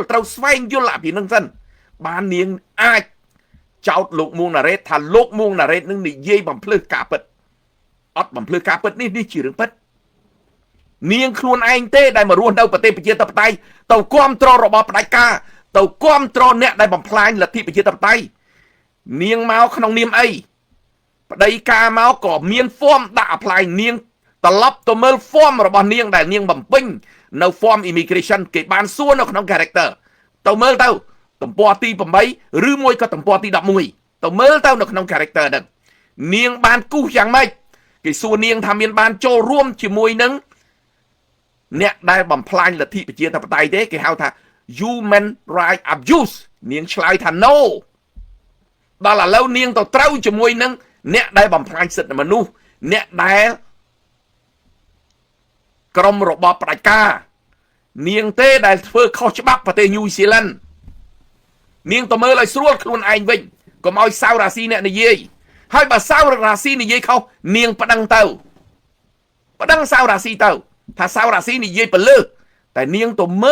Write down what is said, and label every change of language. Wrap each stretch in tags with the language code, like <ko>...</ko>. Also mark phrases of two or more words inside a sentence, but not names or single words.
<km>ត្រូវស្វែងយល់ពីនឹងសិនបាននាងអាចចោទលោកមួងណារ៉េតថាលោកមួងណារ៉េតនឹងនិយាយបំភ្លឺការពិតអត់បំភ្លឺការពិតនេះជារឿងពិតនាងខ្លួនឯងទេដែលមករស់នៅ ប្រទេសប្រជាធិបតេយ្យទៅគ្រប់គ្រងរបបផ្ដាច់ការទៅគ្រប់គ្រងអ្នកដែលបំផ្លាញលទ្ធិប្រជាធិបតេយ្យនាងមកក្នុងនាមអីប្តីការ មកក៏មានហ្វមដាក់អាផ្លាយនាងត្រឡប់ទៅមើលហ្វមរបស់នាងដែលនាងបំពេញនៅ</km> <en>form immigration</en> <km>គេបាន សួរនៅក្នុង character ទៅមើលទៅទំព័រទី8ឬមួយក៏ទំព័រទី11ទៅមើលទៅនៅក្នុង character ហ្នឹងនាងបានគូសយ៉ាងម៉េចគេសួរនាងថាមានបានចូលរួមជាមួយនឹងអ្នកដែលបំផ្លាញលទ្ធិប្រជាធិបតេយ្យទេគេហៅថា</km> <en>human right abuse</en> <km>នាងឆ្លើយថា no ដល់ឥឡូវនាងទៅត្រូវជាមួយនឹងអ្នកដែលបំផ្លាញសិទ្ធិមនុស្សអ្នកដែល ក្រុមរបបផ្ដាច់ការនាងទេដែលធ្វើខុសច្បាប់ប្រទេសញូហ្សេឡង់នាងទៅមើលឲ្យស្រួលខ្លួនឯងវិញកុំឲ្យសាវរាស៊ីអ្នកនិយាយហើយបើសាវរាស៊ីនិយាយខុសនាងប្តឹងទៅប្តឹងសាវរាស៊ីទៅថាសាវរាស៊ីនិយាយពលឺតែនាងទៅមើ</km>